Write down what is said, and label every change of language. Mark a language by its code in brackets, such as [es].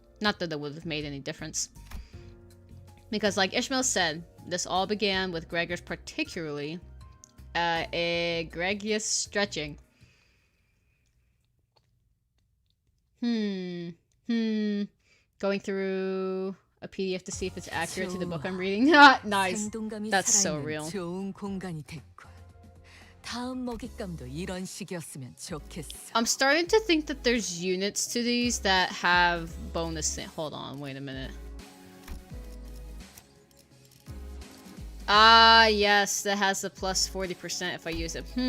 [en] Not that it would have made any difference. Because like Ishmael said, this all began with Gregor's particularly egregious stretching. Going through a PDF to see if it's accurate to the book I'm reading. Nice. That's so real. [ko] 좋은 공간이 됐고. 다음 먹잇감도 이런 식이었으면 좋겠어. [en] I'm starting to think that there's units to these that have bonus. Hold on, wait a minute. Ah, yes, that has a plus 40% if I use it.